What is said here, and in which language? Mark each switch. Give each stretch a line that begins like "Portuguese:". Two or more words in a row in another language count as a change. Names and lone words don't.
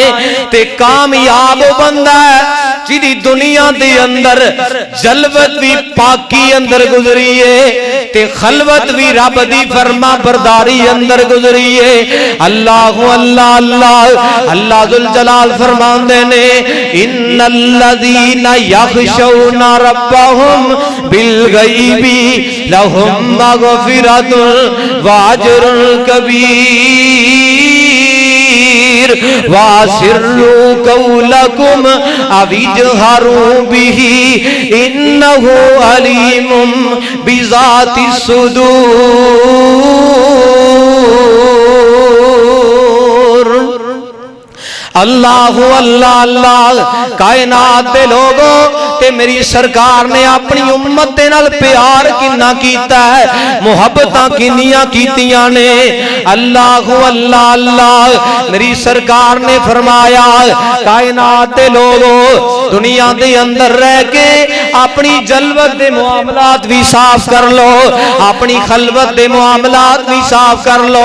Punjabi: تے کامیاب بندہ ہے جیہدی دنیا دے اندر جلوت وی پاکی اندر گزری ہے تے خلوت وی رب دی فرمانبرداری اندر گزری ہے, ते खलवत भी रब दी फरमा बरदारी अंदर गुजरी है।
Arabic: الله الله الله الله ذو الجلال
Punjabi: فرماندے نے,
Arabic: إن الذين يخشون ربهم بالغيب لهم مغفرة وأجر كبير وأسروا قولكم أو اجهروا به إنه عليم بذات الصدور.
Punjabi: اللہ اللہ اللہ, کائنات دے لوگوں تے میری سرکار نے اپنی امت دے نال پیار کنا کیتا ہے محبتاں کنیاں کیتیاں نے. اللہ اللہ اللہ میری سرکار نے فرمایا کائنات دے لوگوں دنیا دے اندر رہ کے اپنی جلوت دے معاملات وی صاف کر لو اپنی خلوت دے معاملات وی صاف کر لو, अपनी खलवत दे मुआमलात भी साफ कर लो।